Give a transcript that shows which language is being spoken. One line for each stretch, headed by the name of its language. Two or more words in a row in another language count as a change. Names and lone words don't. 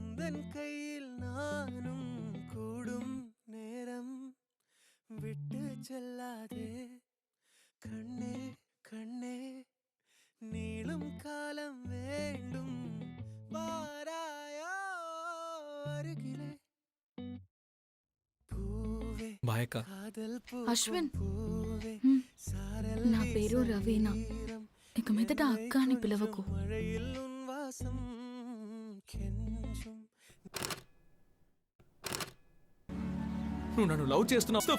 Tamil: என் கையில் நானும் கூடும் நேரம் விட்டு செல்லாதே கண்ணே கண்ணே நீளும் காலம் வேண்டும் வாராயோ அருகிலே
Telugu: అశ్విన్ నా పేరు రవీనా. ఇక మీదట అక్క అని పిలవకు. నువ్వు నన్ను లవ్ చేస్తున్నావు